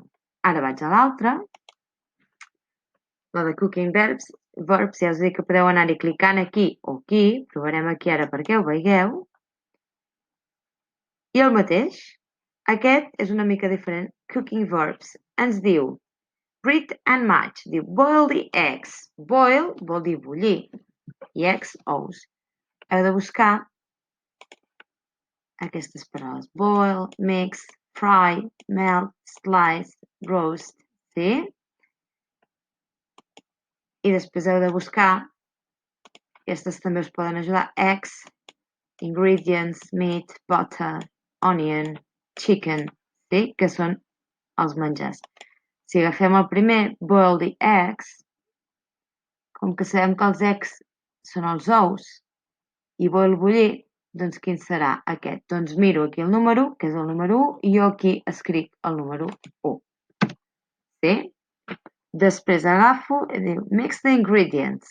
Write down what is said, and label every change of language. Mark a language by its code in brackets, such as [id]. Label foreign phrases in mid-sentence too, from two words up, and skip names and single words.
[ca] Ara vaig a l'altra. La de [en] cooking verbs, [ca] ja us dic que podeu anar-hi clicant aquí o aquí. Provarem aquí ara perquè ho veieu. I el mateix. Aquest és una mica diferent. [en] Cooking verbs. [ca] Ens diu [en] read and match. [ca] Diu [en] boil the eggs. [ca] Boil vol dir bullir. I eggs, ous. Heu de buscar aquestes paraules. [en] Boil, mix, fry, melt, slice, roast. [ca] Sí? I després heu de buscar, aquestes també us poden ajudar, [en] eggs, ingredients, meat, butter, onion, chicken, [ca] sí? Que són els menjars. Si agafem el primer, [en] boil the eggs, [ca] com que sabem que els eggs són els ous, i boil bullir, doncs quin serà aquest? Doncs miro aquí el número, que és el número 1, i jo aquí escric el número 1. Sí? Després agafo i diu [en] mix the ingredients.